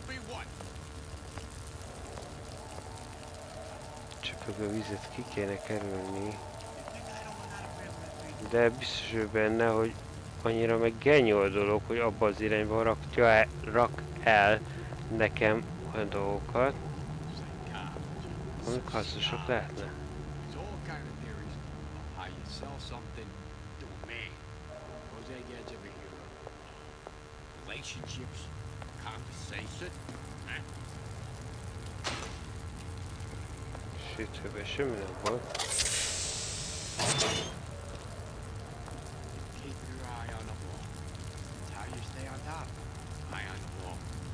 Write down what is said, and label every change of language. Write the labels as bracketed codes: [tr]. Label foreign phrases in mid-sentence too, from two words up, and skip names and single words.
[hu] Csak a vizet ki kéne kerülni. De biztos vagyok benne, hogy annyira meg genyol dolog, hogy abba az irányba rak el nekem olyan dolgokat, amik hasznosak lehetne. [en] Relationships, conversation. [hu] Sütőben semmi nem volt. [en] Keep your eye on the ball. That's how you stay on top. Eye on the ball.